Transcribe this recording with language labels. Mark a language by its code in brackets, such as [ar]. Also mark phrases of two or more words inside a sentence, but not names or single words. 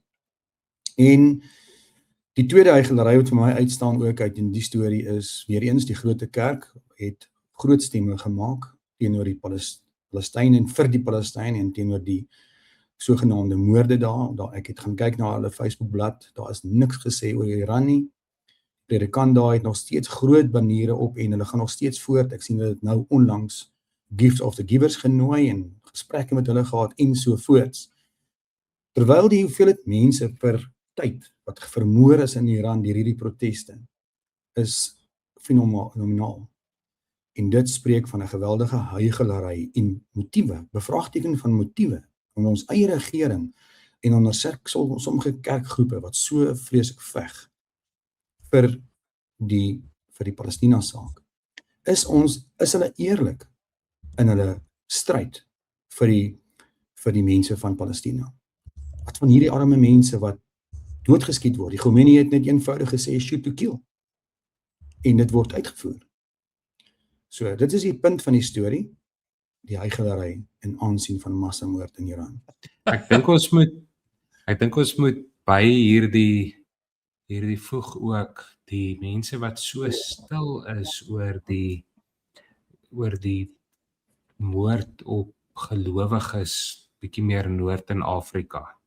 [af] En die tweede huigelary wat vir my uitstaan ook uit in die storie is, weer eens die grote kerk het groot stemme gemaak teenoor die Palestynë en vir die Palestynë en teenoor die sogenaamde moorde daar. Ek het gaan kyk na hulle Facebookblad, daar is niks gesê oor Iran nie. Predikant daar het nog steeds groot baniere op en hulle gaan nog steeds voort. Ek sien dit nou onlangs Gift of the Givers genooi en gesprekke met hulle gehad en so voorts. Terwyl die hoeveelheid mense per tyd wat vermoor is in Iran deur hierdie proteste is fenomenaal. En dit spreek van 'n geweldige huigelary en motiewe, bevraagteken van motiewe van ons eie regering en onder sommige kerkgroepe wat so vreeslik veg vir die Palestina saak. Is hulle eerlik in hulle stryd vir die mense van Palestina? Wat van hierdie arme mense wat doodgeskiet word? Die Khomeini het net eenvoudig gesê [en] shoot to kill. [af] En dit word uitgevoer. So, dit is die punt van die storie, die huigelary en aansien van massamoord in Iran. Ek dink ons moet by hierdie voeg ook die mense wat so stil is oor die moord op gelowiges bietjie meer noord in Afrika.